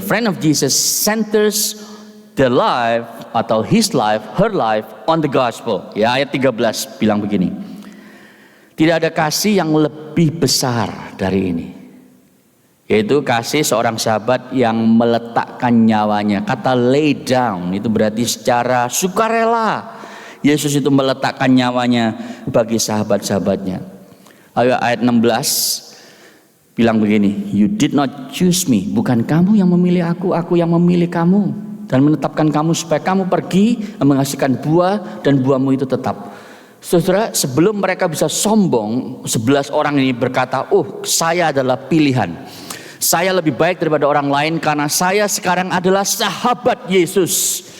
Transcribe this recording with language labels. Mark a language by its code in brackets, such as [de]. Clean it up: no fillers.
[en] A friend of Jesus centers the life [id] atau [en] his life, her life on the gospel. [id] Ya, ayat 13 bilang begini. Tidak ada kasih yang lebih besar dari ini, yaitu kasih seorang sahabat yang meletakkan nyawanya. Kata lay down itu berarti secara sukarela. Yesus itu meletakkan nyawanya bagi sahabat-sahabatnya. Ayat 16 bilang begini, [en] you did not choose me. [id] Bukan kamu yang memilih aku yang memilih kamu dan menetapkan kamu supaya kamu pergi menghasilkan buah dan buahmu itu tetap. Saudara, sebelum mereka bisa sombong, 11 orang ini berkata, saya adalah pilihan. Saya lebih baik daripada orang lain karena saya sekarang adalah sahabat Yesus.